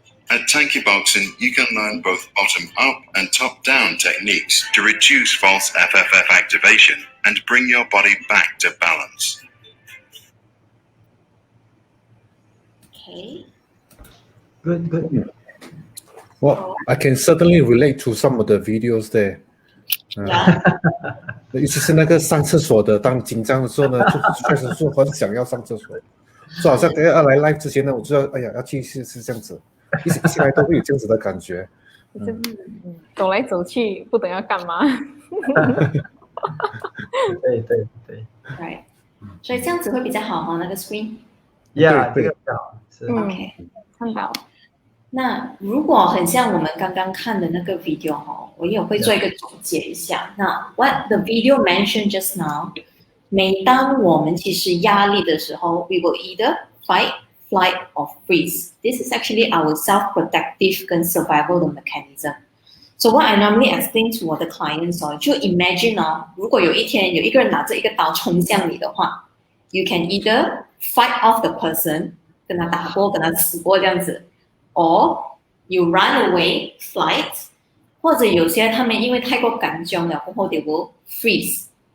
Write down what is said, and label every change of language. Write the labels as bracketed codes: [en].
[en] At Tanky Boxing, you can learn both bottom-up and top-down techniques to reduce false FFF activation and bring your body back to balance. Okay. Good. Well, I can certainly relate to some of the videos there. Yeah. [zh] 尤其是那个上厕所的，当紧张的时候呢，就确实是很想要上厕所，就好像要来 live 之前呢，我知道，哎呀，要去是这样子，一进来都会有这样子的感觉。就是走来走去，不懂要干嘛。对。 [en] Right. [zh] 所以这样子会比较好哈，那个 screen。 Yeah， 这个比较好。是。 [en] OK， [zh] 看到。那如果很像我们刚刚看的那个 video 哈，我也会做一个总结一下。那 [en] what the video mentioned just now [zh] 每当我们其实压力的时候 [en] ，we will either fight, flight or freeze. This is actually our self-protective 跟 survival 的 mechanism. So what I normally explain to 我的 clients 就 imagine [zh] 如果有一天有一个人拿着一个刀冲向你的话 [en] ，you can either fight off the person [zh] 跟他打过，跟他死过这样子 [en] ，or you run away, flight， [zh] 或者有些他们因为太过感动了过后 [en] they will freeze。